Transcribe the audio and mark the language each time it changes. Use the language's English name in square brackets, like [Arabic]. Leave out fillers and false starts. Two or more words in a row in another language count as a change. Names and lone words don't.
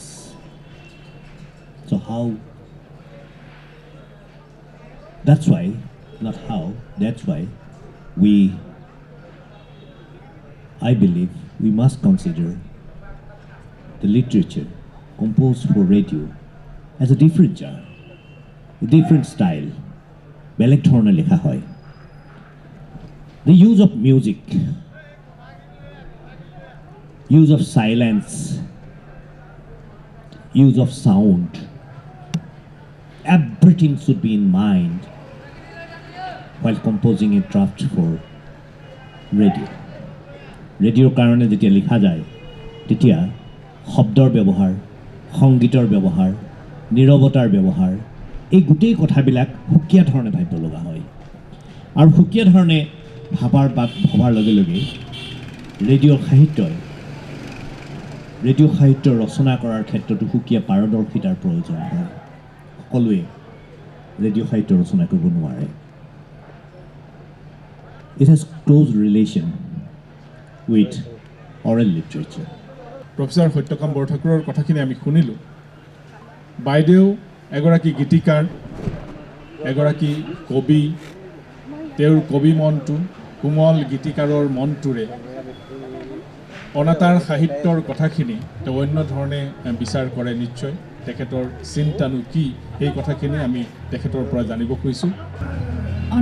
[English] So how, that's why, not how, that's why I believe we must consider the literature composed for radio as a different genre, a different style. [Assamese] বেলেগ ধৰণে লিখা হয় [English] the use of music, use of silence, use of sound, everything should be in mind while composing a draft for radio. [Assamese] ৰেডিঅ'ৰ কাৰণে যেতিয়া লিখা যায় তেতিয়া শব্দৰ ব্যৱহাৰ সংগীতৰ ব্যৱহাৰ নীৰৱতাৰ ব্যৱহাৰ এই গোটেই কথাবিলাক সুকীয়া ধৰণে ভাবিব লগা হয় আৰু সুকীয়া ধৰণে ভবাৰ লগে লগে ৰেডিঅ' সাহিত্য ৰচনা কৰাৰ ক্ষেত্ৰতো সুকীয়া পাৰদৰ্শিতাৰ প্ৰয়োজন হয় সকলোৱে ৰেডিঅ' সাহিত্য ৰচনা কৰিব নোৱাৰে [English] it has close relation with oral literature. [Assamese] প্ৰফেসৰ সত্যকাম বৰঠাকুৰৰ কথাখিনি আমি শুনিলোঁ বাইদেউ এগৰাকী গীতিকাৰ এগৰাকী কবি তেওঁৰ কবি মনটো কোমল গীতিকাৰৰ মনটোৰে অনাতাঁৰ সাহিত্যৰ কথাখিনি তেওঁ অন্য ধৰণে বিচাৰ কৰে নিশ্চয় তেখেতৰ চিন্তানো কি এই কথাখিনি আমি তেখেতৰ পৰা জানিব খুজিছোঁ